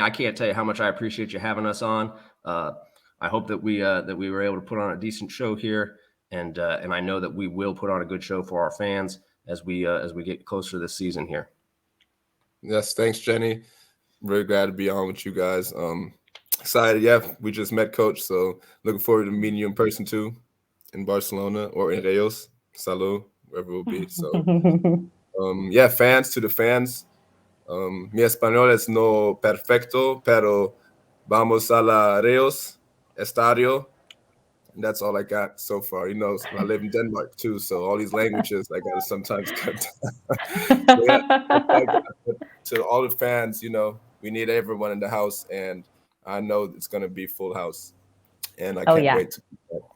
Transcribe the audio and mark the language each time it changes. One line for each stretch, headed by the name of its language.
English: I can't tell you how much I appreciate you having us on. I hope that we were able to put on a decent show here, and I know that we will put on a good show for our fans as we get closer to this season here. Yes, thanks, Jenny. Really glad to be on with you guys. Excited. Yeah, we just met Coach, so looking forward to meeting you in person too, in Barcelona or in Reus. Salud, wherever it will be. So, fans to the fans.
Spanish: Mi español es no perfecto, pero vamos a la Reus Estadio.
English: And that's all I got so far. I live in Denmark too, so all these languages I got to sometimes cut down. to all the fans, we need everyone in the house, and I know it's going to be full house, and I can't wait to do that.